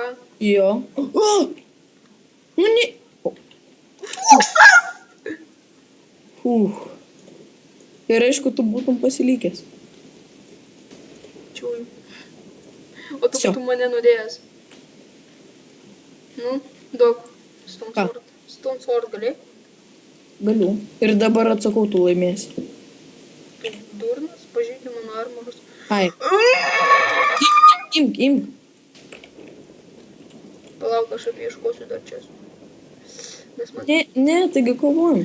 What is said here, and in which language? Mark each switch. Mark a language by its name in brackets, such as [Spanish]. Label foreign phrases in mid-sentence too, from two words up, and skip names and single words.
[Lithuanian] Jo. Oh! Nu ne. Fuksas! Ir aišku, tu būtum pasilikęs. Čiūj. O tu Всё. būtum mane nudėjęs. Nu, duok Stone Ką? [English] Sword. Stone Sword [Lithuanian] gali? Galiu. Ir dabar atsakau, tu laimėsi. Tu durnas, pažydė mano armorus. Ai. Imk. Palauk, aš apieškosiu dar čia. Nes man... Ne, taigi kovojam.